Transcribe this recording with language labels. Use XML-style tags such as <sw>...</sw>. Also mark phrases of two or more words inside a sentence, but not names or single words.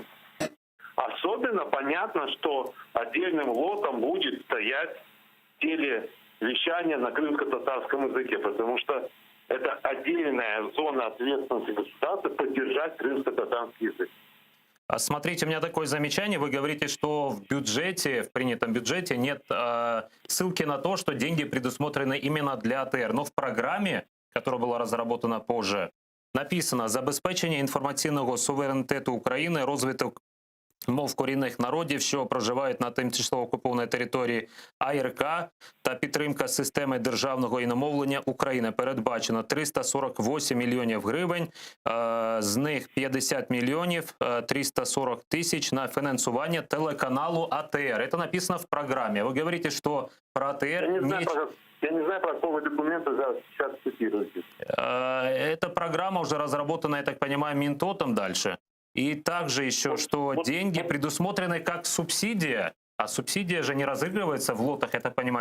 <ru>Особенно понятно, что отдельным лотом будет стоять телевещание на крымско-татарском языке, потому что это отдельная зона ответственности государства поддержать крымско-татарский язык. Смотрите, у меня такое замечание. Вы говорите, что в бюджете, в принятом бюджете нет ссылки на то, что деньги предусмотрены именно для АТР. Но в программе, которая была разработана позже, написано</ru> <uk>«Забезпечення інформаційного суверенітету України, розвиток мов корінних народів, що проживають на тимчасово окупованій території АРК та підтримка системи державного іномовлення України». Передбачено 348 мільйонів гривень, з них 50 мільйонів 340 тисяч на фінансування телеканалу АТР.</uk> <ru>Это написано в программе. Вы говорите, что про АТР... Я не знаю, про какого документа сейчас цитируете. Эта программа уже разработана, я так понимаю, Минтотом дальше. И также еще, что деньги предусмотрены как субсидия, а субсидия же не разыгрывается в лотах, я так понимаю.</ru>